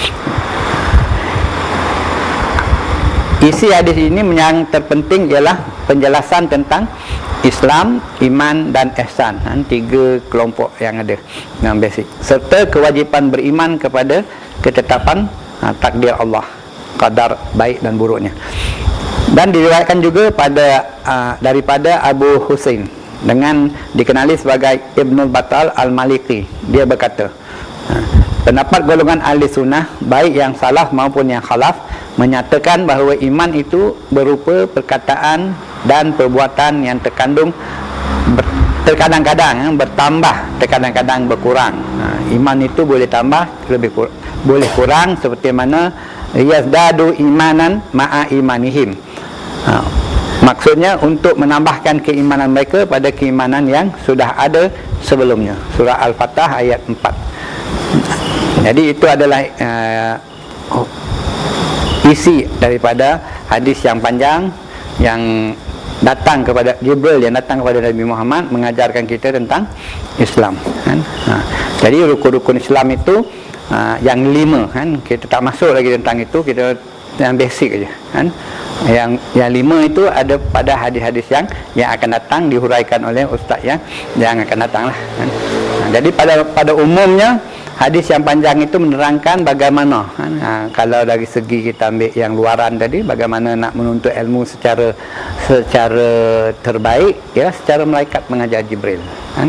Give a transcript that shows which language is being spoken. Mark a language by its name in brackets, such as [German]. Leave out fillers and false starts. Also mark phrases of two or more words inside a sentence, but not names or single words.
[Malay] Isi hadis ini yang terpenting ialah penjelasan tentang Islam, iman dan ihsan, tiga kelompok yang ada yang basic, serta kewajipan beriman kepada ketetapan takdir Allah, qadar baik dan buruknya. Dan diriwayatkan juga daripada Abu Husain dengan dikenali sebagai Ibnul Battal Al-Maliki. Dia berkata, pendapat golongan ahli sunnah baik yang salaf maupun yang khalaf menyatakan bahawa iman itu berupa perkataan dan perbuatan yang terkadang-kadang bertambah, terkadang-kadang berkurang. Iman itu boleh tambah, boleh kurang, seperti mana [Arabic] يزدادوا إيمانا مع إيمانهم. [Malay] Maksudnya untuk menambahkan keimanan mereka pada keimanan yang sudah ada sebelumnya. Surah Al-Fatah ayat 4. Jadi itu adalah isi daripada hadis yang panjang yang datang kepada Jibril, yang datang kepada Nabi Muhammad mengajarkan kita tentang Islam, kan? Jadi rukun-rukun Islam itu yang 5, kan? Kita tak masuk lagi tentang itu, kita yang basic aja, kan? Yang 5 itu ada pada hadis-hadis yang akan datang, dihuraikan oleh ustaz yang akan datang lah, kan? Jadi pada umumnya hadis yang panjang itu menerangkan bagaimana, kalau dari segi kita ambil yang luaran tadi, bagaimana nak menuntut ilmu secara terbaik, ya, secara malaikat mengajar Jibril, kan?